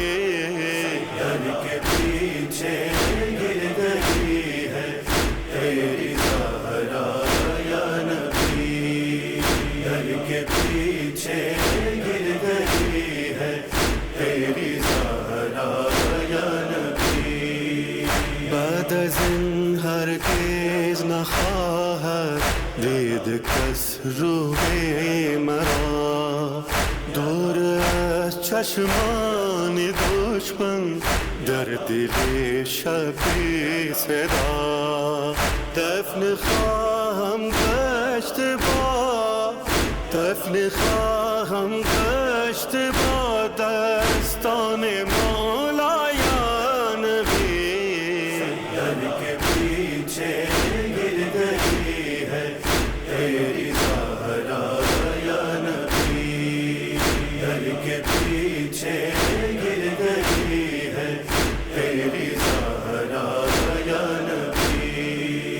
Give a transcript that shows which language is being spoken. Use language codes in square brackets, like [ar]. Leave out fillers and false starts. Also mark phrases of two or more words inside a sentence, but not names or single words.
[ur] سید کے پیچھے گر گئی ہے تیری زہرا [ar] یا نبی، [ur] سید کے پیچھے گر گئی ہے تیری زہرا [ar] یا نبی، [fa] بعد از این هرگز نخواهد کس روئے مرا دور از چشمان دشمن در دل شبی صدا دفن خواهم گشت با دفن خواهم گشت با دستان مولا [ar] یا نبی [ur] سید کے پیچھے گر گئی ہے تیری زہرا [ar] یا نبی [ur] سید کے پیچھے گر گئی ہے تیری زہرا [ar] یا نبی